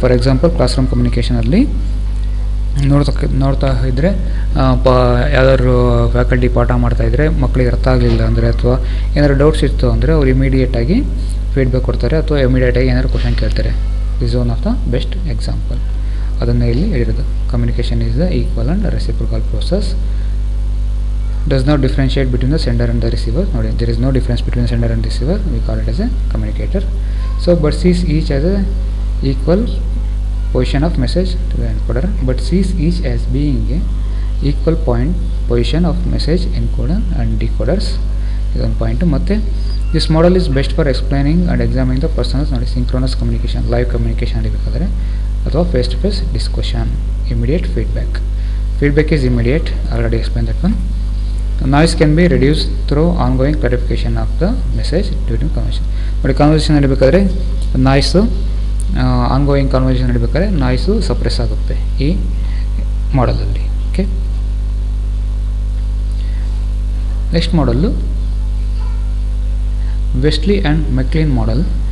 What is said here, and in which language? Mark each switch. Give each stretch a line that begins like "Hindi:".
Kannada: For example class room ಕಮ್ಯುನಿಕೇಷನಲ್ಲಿ ನೋಡ್ತಾ ಇದ್ದರೆ ಯಾವ್ದಾದ್ರು ಫ್ಯಾಕಲ್ಟಿ ಪಾಠ ಮಾಡ್ತಾಯಿದ್ರೆ ಮಕ್ಕಳಿಗೆ ಅರ್ಥ ಆಗಲಿಲ್ಲ ಅಂದರೆ ಅಥವಾ ಏನಾದ್ರು ಡೌಟ್ಸ್ ಇತ್ತು ಅಂದರೆ ಅವ್ರು ಇಮಿಡಿಯೇಟಾಗಿ ಫೀಡ್ಬ್ಯಾಕ್ ಕೊಡ್ತಾರೆ, ಅಥವಾ ಇಮಿಡಿಯೇಟಾಗಿ ಏನಾದ್ರು ಕ್ವಶನ್ ಕೇಳ್ತಾರೆ.
English: This one of the best example.
Kannada: ಅದನ್ನು ಇಲ್ಲಿ ಹೇಳಿರೋದು.
English: Communication is the equal and reciprocal process, does not differentiate between the sender and the receiver. ನೋಡಿ, there is no difference between the sender and receiver, we call it as a communicator. So but sees each as a equal position of message to the encoder, but sees each as being a equal position of message encoder and decoders.
Kannada: ಇದೊಂದು point.
English: ಮತ್ತು this model is best for explaining and examining the personals. ನೋಡಿ, synchronous communication, live communication ನಡೀಬೇಕಾದ್ರೆ, ಅಥವಾ face to face discussion, immediate feedback is immediate, already explain that one. Noise can be reduced through ongoing clarification of the message during conversation.
Kannada: ನೋಡಿ, conversation ನಡೀಬೇಕಾದ್ರೆ noise, ongoing conversation ನಡೀಬೇಕಾದ್ರೆ noise suppress ಆಗುತ್ತೆ ಈ ಮಾಡೆಲಲ್ಲಿ.
English: Okay, next model Westley and MacLean model.